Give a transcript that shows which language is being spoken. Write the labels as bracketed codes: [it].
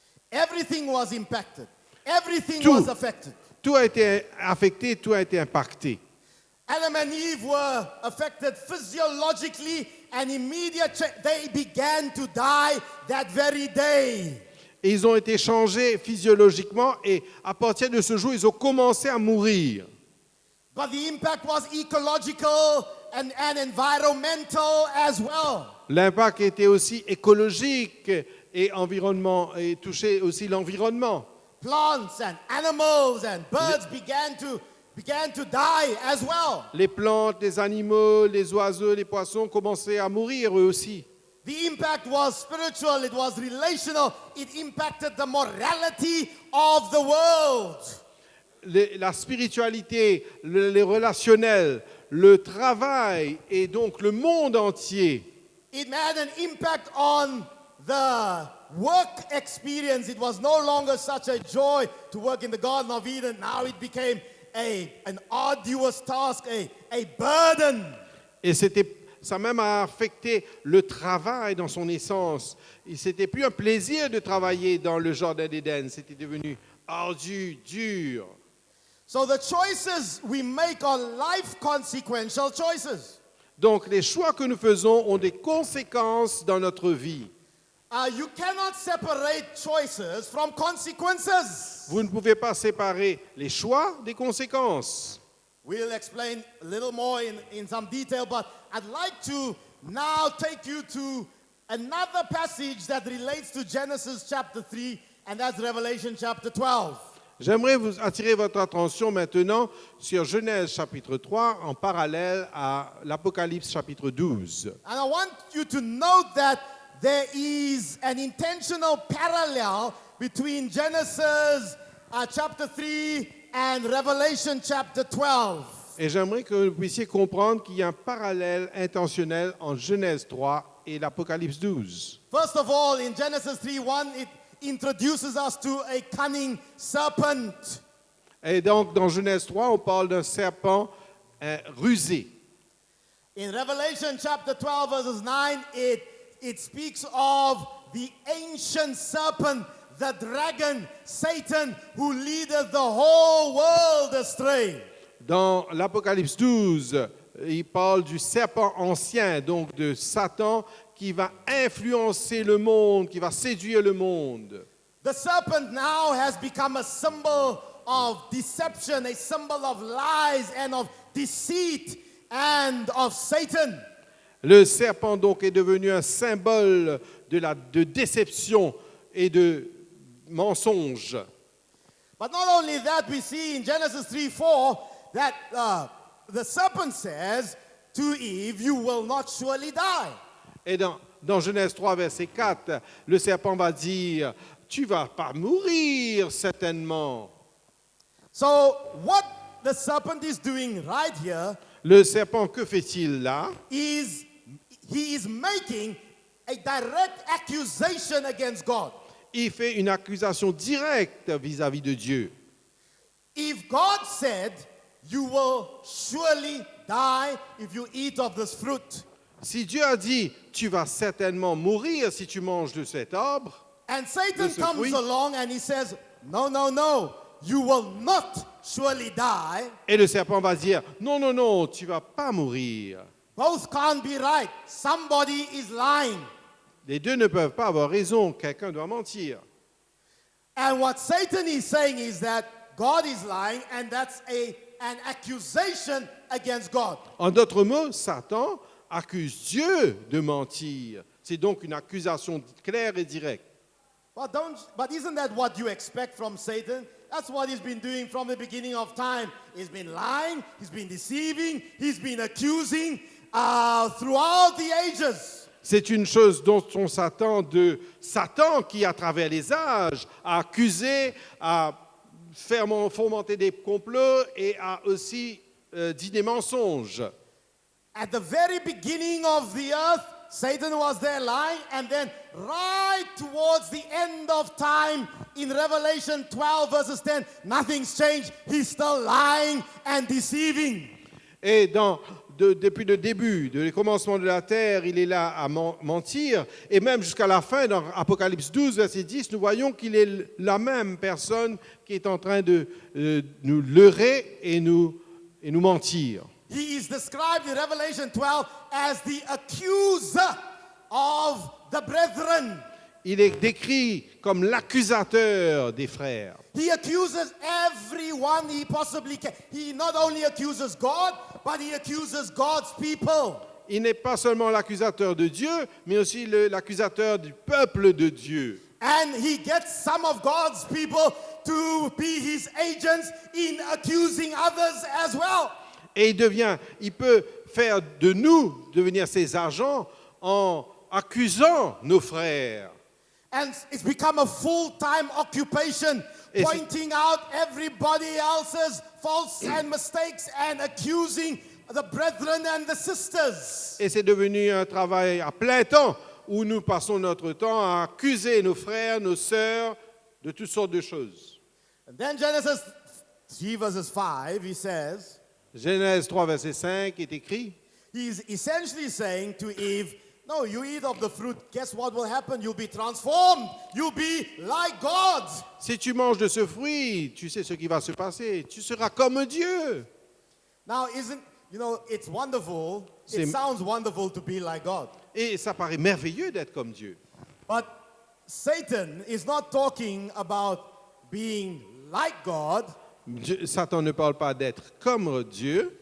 [en] Everything was impacted. Everything was affected. [fr] Tout a été affecté, tout a été impacté. [en] Adam and Eve were affected physiologically and immediately they began to die that very day. [fr] Et ils ont été changés physiologiquement et à partir de ce jour, ils ont commencé à mourir. [en] But the impact was ecological and environmental as well. [fr] L'impact était aussi écologique et touchait aussi l'environnement. [en] Plants and animals and birds began to die as well. [fr] Les plantes, les animaux, les oiseaux, les poissons commençaient à mourir eux aussi. [en] The impact was spiritual, it was relational, it impacted the morality of the world. [fr] La spiritualité, les relationnels, le travail et donc le monde entier. [en] It had an impact on the work experience. It was no longer such a joy to work in the Garden of Eden. Now it became an arduous task, a burden. [fr] Et ça même a affecté le travail dans son essence. C'était plus un plaisir de travailler dans le jardin d'Éden. C'était devenu ardu, dur. [en] So the choices we make are life consequential choices. [fr] Donc les choix que nous faisons ont des conséquences dans notre vie. [en] You cannot separate choices from consequences. [fr] Vous ne pouvez pas séparer les choix des conséquences. [en] We'll explain a little more in some detail, but I'd like to now take you to another passage that relates to Genesis chapter 3, and that's Revelation chapter 12. [fr] J'aimerais vous attirer votre attention maintenant sur Genèse chapitre 3 en parallèle à l'Apocalypse chapitre 12. [en] And I want you to note that there is an intentional parallel between Genesis chapter 3 and Revelation chapter 12. [fr] Et j'aimerais que vous puissiez comprendre qu'il y a un parallèle intentionnel en Genèse 3 et l'Apocalypse 12. [en] First of all, in Genesis 3:1, it introduces us to a cunning serpent. [fr] Et donc, dans Genèse 3, on parle d'un serpent rusé. [en] In Revelation chapter 12, verses 9, it speaks of the ancient serpent, the dragon, Satan, who leadeth the whole world astray. [fr] Dans l'Apocalypse 12, il parle du serpent ancien, donc de Satan, qui va influencer le monde, qui va séduire le monde. [en] The serpent now has become a symbol of deception, a symbol of lies and of deceit and of Satan. [fr] Le serpent donc est devenu un symbole de déception et de mensonge. [en] But not only that, we see in Genesis 3:4 that the serpent says to Eve, "You will not surely die." [fr] Et dans Genèse 3, verset 4, le serpent va dire, tu vas pas mourir certainement. [en] So what the serpent is doing right here [fr] Le serpent, que fait-il là? [en] is he is making a direct accusation against God. [fr] Il fait une accusation directe vis-à-vis de Dieu. [en] If God said, "You will surely die if you eat of this fruit," [fr] Si Dieu a dit, tu vas certainement mourir si tu manges de cet arbre, [en] and Satan [fr] ce [en] comes [fr] fruit. [en] along and he says, "No, no, no, you will not surely die," [fr] et le serpent va dire, non, non, non, tu vas pas mourir. [en] both can't be right. Somebody is lying. [fr] Les deux ne peuvent pas avoir raison, quelqu'un doit mentir. [en] And what Satan is saying is that God is lying, and that's an accusation against God. [fr] En d'autres mots, Satan accuse Dieu de mentir. C'est donc une accusation claire et directe. [en] But isn't that what you expect from Satan? That's what he's been doing from the beginning of time. He's been lying, he's been deceiving, he's been accusing throughout the ages. [fr] C'est une chose dont on s'attend de Satan qui, à travers les âges, a accusé, a fait fomenter des complots et a aussi dit des mensonges. [en] At the very beginning of the earth, Satan was there lying, and then right towards the end of time, in Revelation 12 verses 10, nothing's changed. He's still lying and deceiving. [fr] Et depuis le début, le commencement de la terre, il est là à mentir. Et même jusqu'à la fin, dans Apocalypse 12, verset 10, nous voyons qu'il est la même personne qui est en train de nous leurrer et nous mentir. [en] He is described in Revelation 12 as the accuser of the brethren. [fr] Il est décrit comme l'accusateur des frères. [en] He accuses everyone he possibly can. He not only accuses God, but he accuses God's people. [fr] Il n'est pas seulement l'accusateur de Dieu, mais aussi l'accusateur du peuple de Dieu. [en] And he gets some of God's people to be his agents in accusing others as well. [fr] Et il peut faire de nous devenir ses agents en accusant nos frères. [en] And it's become a full-time occupation, pointing out everybody else's faults and mistakes and accusing the brethren and the sisters. [fr] Et c'est devenu un travail à plein temps où nous passons notre temps à accuser nos frères, nos sœurs de toutes sortes de choses. [en] And then Genesis 3 verses 5, he says, [fr] Genèse 3, verset 5 est écrit. [en] he's essentially saying to Eve, no, you eat of the fruit, guess what will happen? You'll be transformed. You'll be like God. [fr] Si tu manges de ce fruit, tu sais ce qui va se passer. Tu seras comme Dieu. [en] Now, it's wonderful. It sounds wonderful to be like God. [fr] Et ça paraît merveilleux d'être comme Dieu. [en] But Satan is not talking about being like God. [fr] Satan ne parle pas d'être comme Dieu.